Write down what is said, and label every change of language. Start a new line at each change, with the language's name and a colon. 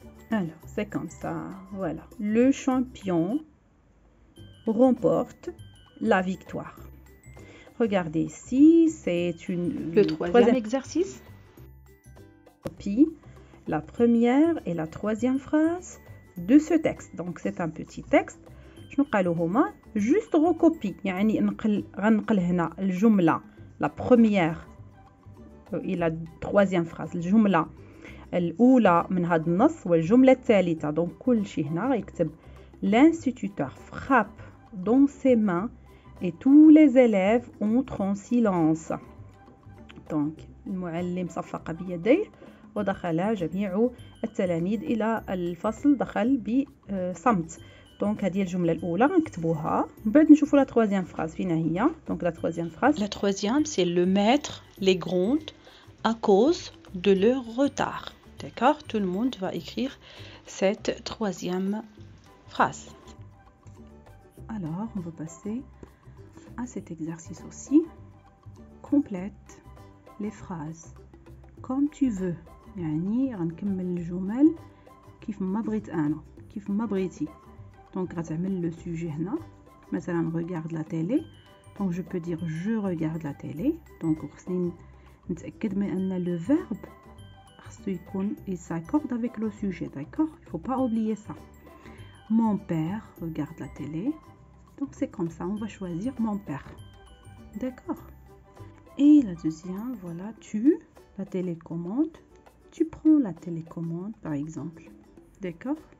French: Alors, c'est comme ça. Voilà. Le champion remporte la victoire. Regardez ici, c'est le troisième exercice. copie la première et la troisième phrase de ce texte. Donc c'est un petit texte.
Arabic: شنو قالوا هما
French: juste recopie
Arabic: يعني غنقل هنا الجملة
French: la première et la troisième phrase
Arabic: الجملة الأولى من هذا النص والجملة الثالثة.
French: donc
Arabic: كل شيء هنا يكتب
French: l'instituteur frappe dans ses mains et tous les élèves entrent en silence.
Arabic: donc المعلم صفق بيديه ودخل جميع التلاميذ إلى الفصل دخل بصمت. دونك هذه الجملة الأولى غنكتبوها من بعد نشوفوا لا
French: troisième phrase
Arabic: فين هي.
French: donc la troisième phrase. La troisième c'est le maître les gronde à cause de leur retard. D'accord? Tout le monde va écrire cette troisième phrase. Alors on va passer à cet exercice aussi. Complète les phrases comme tu veux.
Arabic: يعني غنكمل الجمل كيف ما بغيت انا كيف ما بغيتي. دونك غتعمل لو سوجي هنا مثلا
French: regarde la télé. donc je peux dire je regarde la télé.
Arabic: donc خصني نتاكد من ان لو فيرب خصو يكون
French: il s'accorde avec le sujet. d'accord? il faut pas oublier ça. mon père regarde la télé. donc c'est comme ça, on va choisir mon père. d'accord? et la deuxième, voilà, tu la télécommande. tu prends la télécommande par exemple. d'accord?